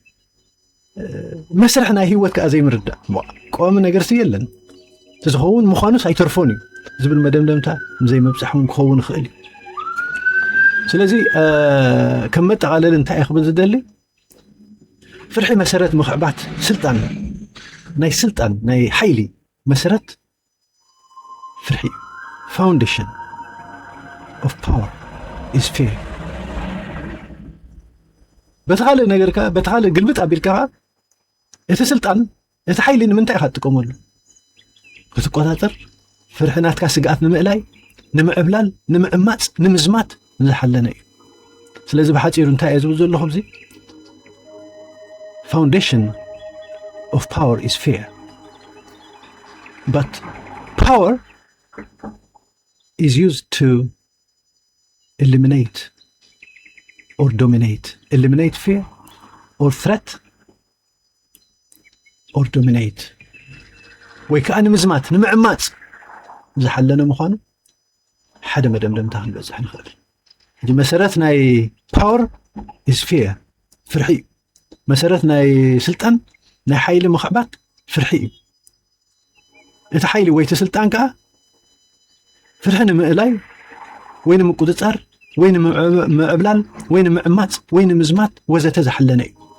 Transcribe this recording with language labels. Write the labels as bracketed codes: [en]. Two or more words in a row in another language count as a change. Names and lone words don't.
[ti] መስርሕ ናይ ህይወት ከዓ ዘይምርዳእ ቆዋሚ ነገር የለን ዝኸውን ምዃኑስ ኣይተርፎን እዩ ዝብል መደምደምታ ዘይመብፅሕውን ክኸውን ይኽእል እዩ ስለዚ ከም መጠቓለሊ እንታይ ክብል ዝደሊ ፍርሒ መሰረት ምኽዕባት ስልጣን ናይ ሓይሊ መሰረት ፍርሒ [en] foundation of power is fear [ti] በተኻልእ ነገርካ በተኻልእ ግልብጥ ኣቢልካ እቲ ስልጣን እቲ ሓይሊ ንምንታይ ኢኻ ትጥቀመሉ ክትቆፃፀር ፍርሕናትካ ስግኣት ንምእላይ ንምዕብላል ንምዕማፅ ንምዝማት ዝሓለነ እዩ ስለዚ ብሓፂሩ እንታይ ዝብል ዘለኹም እዚ [en] foundation of power is fear but power is used to eliminate or eliminate fear or threat or dominate [ti] ወይ ከዓ ንምዝማት ንምዕማፅ ዝሓለነ ምዃኑ ሓደ መደምደምታ ክንበፅሕ ንኽእል እዚ መሰረት ናይ [en] power is fear [ti] ፍርሒ መሰረት ናይ ስልጣን ናይ ሓይሊ ምኽዕባት ፍርሒ እዩ እቲ ሓይሊ ወይ እቲ ስልጣን ከዓ ፍርሒ ንምእላይ ወይ ንምቁፅፃር ወይ ንምዕብላል ወይ ንምዕማፅ ወይ ንምዝማት ወዘተ ዝሓለነ እዩ